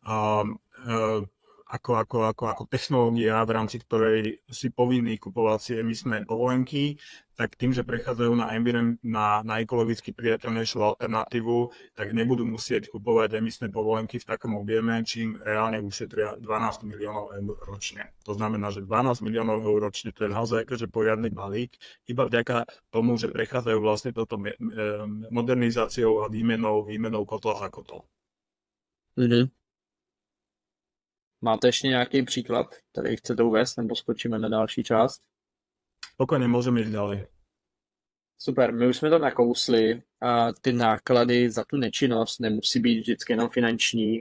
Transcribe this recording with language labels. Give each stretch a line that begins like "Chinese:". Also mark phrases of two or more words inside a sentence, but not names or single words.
Slovak: ako technológia, v rámci ktorej si povinní kupovať si emisné povolenky, tak tým, že prechádzajú na ekologicky priateľnejšiu alternatívu, tak nebudú musieť kupovať emisné povolenky v takom objeme, čím reálne ušetria 12 miliónov eur ročne. To znamená, že 12 miliónov eur ročne to je naozaj akože poriadny balík, iba vďaka tomu, že prechádzajú vlastne toto modernizáciou a výmenou kotla za kotol.
Czech: Máte ještě nějaký příklad, který chcete uvést, nebo skočíme na další část? Pokojně můžeme jít dále. Super, my už jsme to nakousli a ty náklady za tu nečinnost nemusí být vždycky jenom finanční.